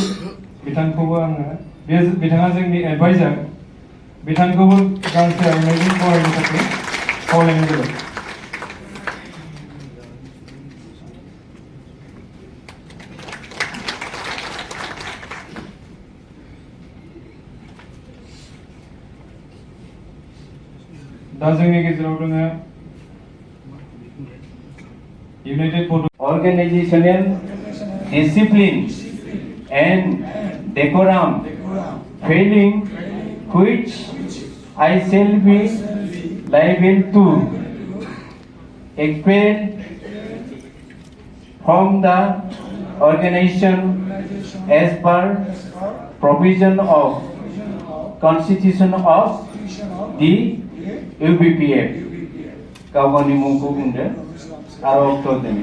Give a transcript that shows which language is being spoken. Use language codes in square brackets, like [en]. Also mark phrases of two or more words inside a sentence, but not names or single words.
[brx] बिथांखौबो आङो बिथाङा जोंनि एडभाइजार बिथांखौबो गांसे आर'नाइजों बरायनो थाखाय खावलायनाय जाबाय। दा जोंनि गेजेराव दङ United Bodo [en] organizational discipline and decorum, failing which I shall be liable to expel from the organization as per provision of Constitution of the UBPF. [brx] गावगावनि मुंखौ बुंदो आरो अक्ट' दोनो।